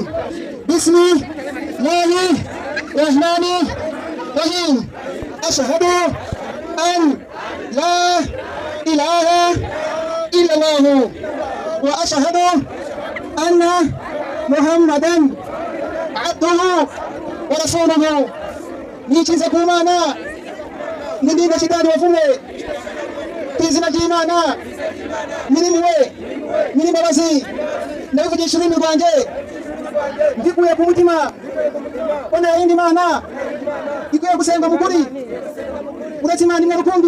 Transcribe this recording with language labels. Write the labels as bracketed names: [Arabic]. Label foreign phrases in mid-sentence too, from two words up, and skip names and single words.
[Arabic] بسم الله الرحمن الرحيم أشهد أن لا إله إلا الله وأشهد أن محمدا عبده ورسوله. [Kinyarwanda] Nikize ku Mana ndinda shitani wafume izina ry'Imana nyir'impuhwe nyir'imbabazi ndabivugisha ururimi rwanjye mbikuye ku mutima ko nta yindi Mana ikwiye gusengwa mu kuri uretse Imana imwe rukumbi.